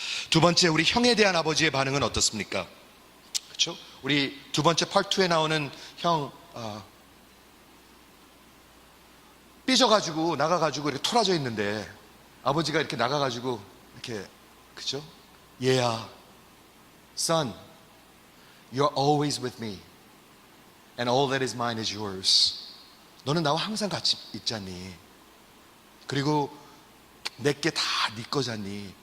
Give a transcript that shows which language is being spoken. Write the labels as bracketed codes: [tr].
[ko] 두 번째, 우리 형에 대한 아버지의 반응은 어떻습니까? 그렇죠? 우리 두 번째 part 2에 나오는 형 삐져가지고 나가가지고 이렇게 토라져 있는데 아버지가 이렇게 나가가지고 이렇게, 그렇죠? [en] Yeah, son, you're always with me, and all that is mine is yours. [ko] 너는 나와 항상 같이 있잖니. 그리고 내게 다 네 거잖니.